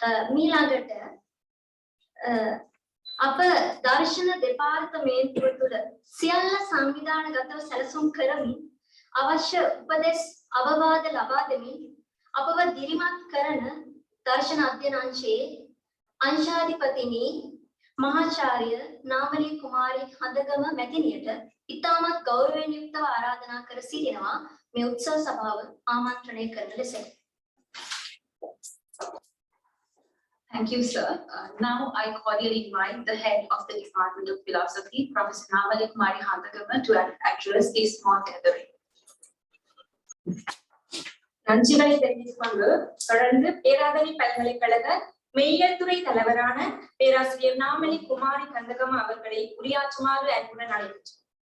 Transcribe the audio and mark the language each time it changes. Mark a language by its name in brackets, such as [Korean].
[Sinhala] මීළඟට අප දර්ශන දෙපාර්තමේන්තුව තුළ සියල්ල සංවිධානගතව සැලසුම් කරමින් අවශ්‍ය උපදෙස් අවවාද ලබා දෙමින් අපව දිරිමත් කරන දර්ශන අධ්‍යයන අංශයේ අංශාධිපතිනි මහාචාර්ය නාමලී කුමාරි හඳගම මැතිණියට ඉතාමත් ගෞරවයෙන් යුක්තව ආරාධනා කර සිටිනවා මේ උත්සව සභාව ආමන්ත්‍රණය කරන ලෙස. [English] Thank you, sir. Now I cordially invite the head of the Department of Philosophy, Prof.Namali Kumari Handegama, to address this small gathering. [Tamil] நன்றிகளை தெரிவித்துக் கொண்டு தொடர்ந்து பேராதனை பல்கலைக்கழக மெய்யியல் துறை தலைவரான பேராசிரியர் நாமலி குமாரி கந்தகம அவர்களை உரையாற்றுமாறு அன்புடன் அழைக்கின்றோம்.